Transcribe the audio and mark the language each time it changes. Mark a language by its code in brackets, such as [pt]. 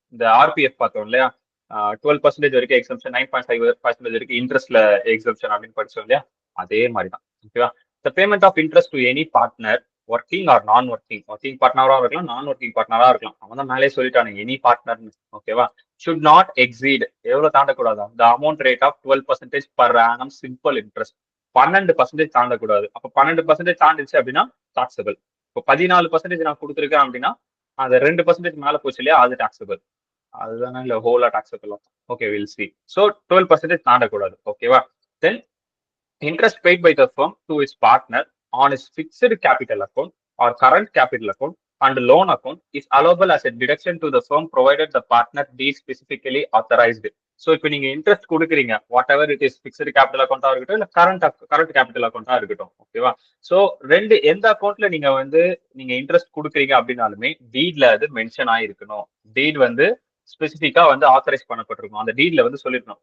[ta] இந்த ஆர்பிஎஃப் பார்த்தோம் இல்லையா, 12% வரைக்கும் எக்ஸம்ஷன், 9.5% வரைக்கும் இன்ட்ரெஸ்ட்ல எக்ஸம்ஷன் அப்படின்னு படிச்சோம் இல்லையா? அதே மாதிரி தான். ஓகேவா? [en] the payment of interest to any partner, working or non working, [ta] ஒர்க்கிங் பார்ட்னரா இருக்கலாம், நான் ஒர்க்கிங் பார்ட்னரா இருக்கலாம், அவன் தான் மேலே சொல்லிட்டானுங்க [en] Any partner. [ta] ஓகேவா? [en] should not exceed, [ta] எவ்வளவு தாண்டக்கூடாது, [en] the amount rate of 12% per annum simple interest. [ta] 12% தாண்டக்கூடாது. அப்ப 12% தாண்டிச்சு அப்படின்னா டாக்ஸபிள். இப்போ 14% நான் கொடுத்துருக்கேன் அப்படின்னா அது 2% மேல போச்சு இல்லையா, அது டாக்ஸபிள். அதுதானே இல்ல ஹோலா taxable. Okay, will see. So 12% தாண்டக்கூடாது. ஓகேவா? [en] Then interest paid by the firm to its partner on its fixed capital account or current capital account and loan account is allowable as a deduction to the firm provided the partner be specifically authorized. [ta] So இப்போ நீங்க interest கொடுக்குறீங்க, [en] whatever it is, [ta] fixed capital அக்கௌண்டா இருக்கட்டும் இல்ல current capital அக்கௌண்டா இருக்கட்டும். ஓகேவா? So எந்த அக்கௌண்ட்ல நீங்க வந்து நீங்க இன்ட்ரெஸ்ட் கொடுக்குறீங்க அப்படின்னாலுமே டீட்ல அது மென்ஷன் ஆயிருக்கணும். டீட் வந்து ஸ்பெசிஃபிக்கா வந்து ஆத்தரைஸ் பண்ணப்பட்டிருக்கும். அந்த டீட்ல வந்து சொல்லிருக்கணும்.